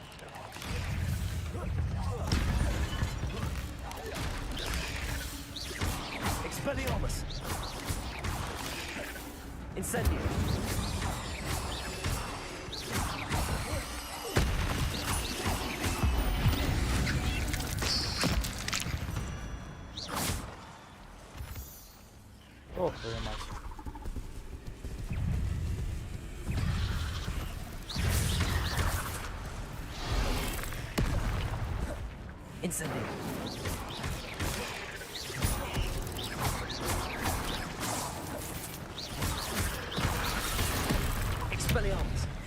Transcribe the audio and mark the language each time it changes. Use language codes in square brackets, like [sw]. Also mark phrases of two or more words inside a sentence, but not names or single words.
[la] Expelliarmus! Incendio! [ru] О, твою мать. [la] Incendio! Expelliarmus!